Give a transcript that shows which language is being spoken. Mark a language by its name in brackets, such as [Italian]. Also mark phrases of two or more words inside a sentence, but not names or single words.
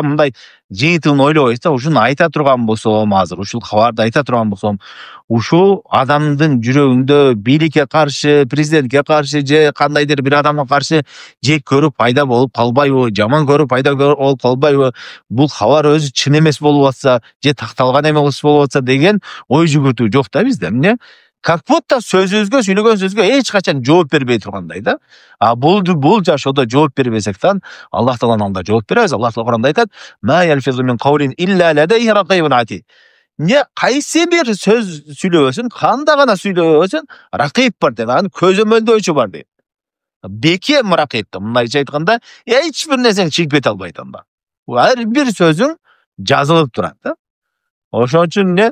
[Kyrgyz] Мындай жыйынтыгын ойлобойбуз да, ушуну айта турган болсом, азыр ушул кабарды айта турган болсом, ушул адамдын жүрөгүндө бийликке каршы, президентке каршы же кандайдыр бир адамга каршы жек көрүп пайда болуп калбайбы, жаман көрүп пайда болуп калбайбы, бул кабар өзү чын эмес болуп атса, же такталган эмес болуп атса деген ой жүгүртүү жок да бизде. Эмне? [Russian] Как будто [Kyrgyz] сөзүбүзгө, сүйлөгөн сөзгө эч качан жооп бербей тургандай да. А бул жашоодо жооп бербесектен Аллах Тааланын алдында жооп беребиз. Аллах Таала Куранда айтат: [Arabic] "ما يلفظ من قول إلا لديه رقيب عتيد." [Kyrgyz] Не кайсы бир сөз сүйлөбөсүн, кандай гана сүйлөбөсүн, рақиб бар дейт, анын көзөмөлдөөчү бар дейт. Бекем рақиб. Мындайча айтканда, эч бир нерсени чыгып кете албайт анда. Ар бир сөзүң жазылып турат да. Ошон үчүн эмне?